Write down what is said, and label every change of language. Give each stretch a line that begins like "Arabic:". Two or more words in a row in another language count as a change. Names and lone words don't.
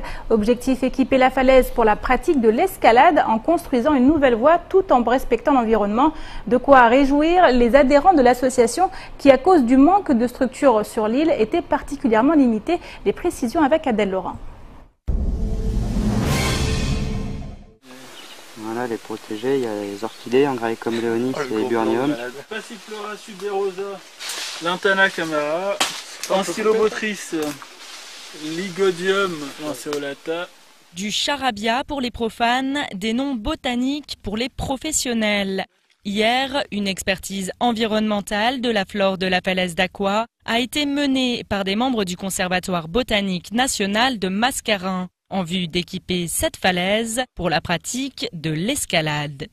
French: Objectif, équiper la falaise pour la pratique de l'escalade en construisant une nouvelle voie tout en respectant l'environnement. De quoi réjouir les adhérents de l'association qui, à cause du manque de structures sur l'île, étaient particulièrement limités. Les précisions avec Adèle Laurent. Voilà, les protégés, il y a les orchidées, Angraecum leonis et Burnium. Passiflora suberosa, Lantana camara, Ancylobotris, Lygodium lanceolata. Du charabia pour les profanes, des noms botaniques pour les professionnels. Hier, une expertise environnementale de la flore de la falaise d'Aqua a été menée par des membres du Conservatoire botanique national de Mascarins, en vue d'équiper cette falaise pour la pratique de l'escalade.